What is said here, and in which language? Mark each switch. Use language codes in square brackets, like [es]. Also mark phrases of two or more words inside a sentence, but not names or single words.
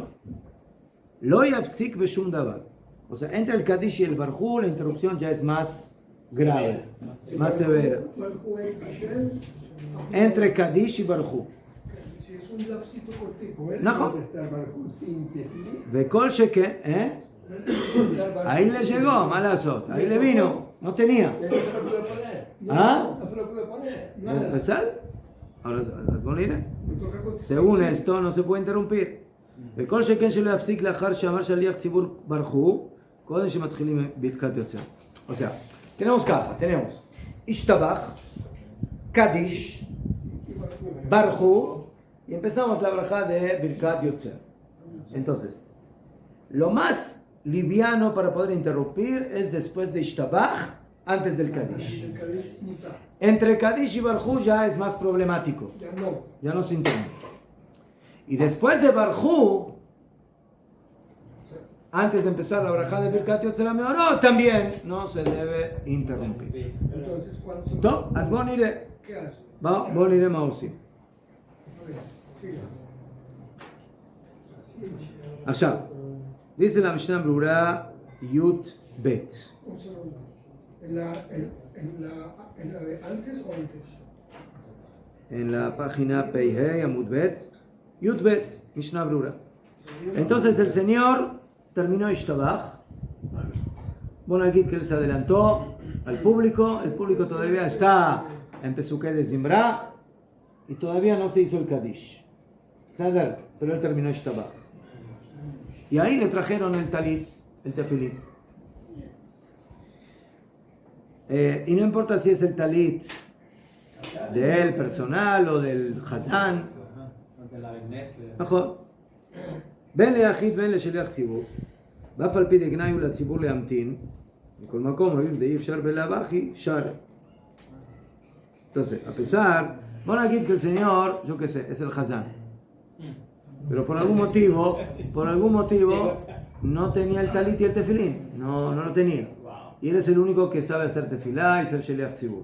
[he] לא יפסיק בשום דבר. [es] O sea, entre el Kadish y el Barjú, la interrupción ya es más grave, más severa. Entre Kadish y Barjú. Si es un lapsito cortico. Najón. Estar Barjú sin tefilín. [he] בכל שכן, [es] ¿eh? Ahí le llegó, malazot. Ahí le vino. No tenía. Ya no se lo pude poner. ¿Ah? No se lo pude poner. ¿Empezar? Ahora, ¿las Me toca contestar. según esto, no se puede interrumpir. [he] וכל שכן שלא יפסיק לאחר שאמר שליח ציבור ברכו, קודם שמתחילים ברכת יוצר. [es] O sea, tenemos caja, tenemos Ishtabach, Kadish, Barjú, y empezamos la braja de Birkat Yotzer. Entonces, lo más liviano para poder interrumpir es después de Ishtabach, antes del Kadish. El Khalid muta. Entre Kadish y Barjú ya es más problemático, Ya no. ya no se interrumpe. Y después de Barjú, antes de empezar la braja de Birkat Yotzer HaMeorot, también no se debe interrumpir. Entonces, ¿cuánto? [he] טוב, אז בואו נראה. [es] ¿Qué hace? [he] בואו נראה מה עושים. [es] A ver, siga. עכשיו, dice la Mishnah ברורה י' ב'. Un segundo. ¿En la de antes o antes? En la página Pei Amud Bet, Yud Bet, Mishnah Brura. Entonces el Señor terminó Ishtabach. Bueno, aquí que él se adelantó al público. El público todavía está en Pesuké de Zimbra y todavía no se hizo el Kadish. ¿Sabe? Pero él terminó Ishtabach. Y ahí le trajeron el talit, el tefilín. Y no importa si es el talit del personal o del Hazán. [he] נכון. בין ליחיד בין לשליח ציבור, ואף על פי דגנאי הוא לציבור להמתין, מכל מקום, הואיל דאי אפשר בלאו הכי, שר. [es] Entonces, a pesar, van a decir que el Señor, yo qué sé, es el Hazán. Pero por algún motivo, no tenía el talit y el tefilín. No lo tenía. Y él es el único que sabe hacer tefilá y ser [he] שליח ציבור.